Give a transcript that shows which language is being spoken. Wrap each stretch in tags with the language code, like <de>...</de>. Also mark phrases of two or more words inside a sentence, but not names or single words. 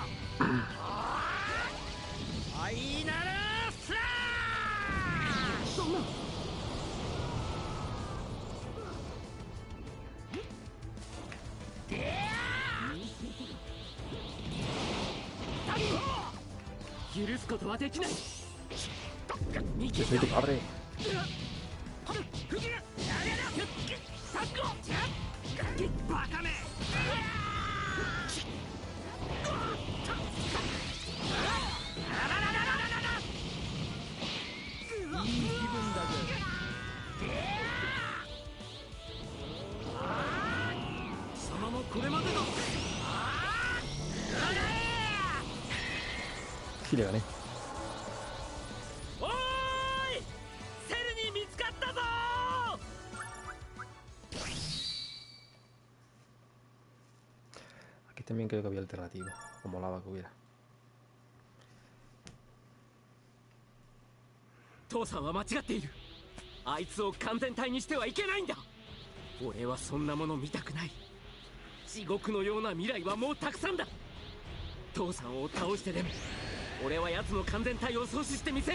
<ja>ファイナルスラー。そんな。 許すことはできない。</ja> <es>Yo soy tu padre.</es> <ja>バカめ。いい気分だぜ。貴様もこれまでだ。</ja> <es>Sí, le gané.</es> <ja>おーい、セルに見つかったぞ。</ja> <es>Aquí también creo que había alternativa. Como lava que hubiera.</es> <ja>父さんは間違っている。あいつを完全体にしてはいけないんだ。俺はそんなもの見たくない。地獄のような未来はもうたくさんだ。父さんを倒してでも俺は奴の完全体を阻止してみせる。</ja>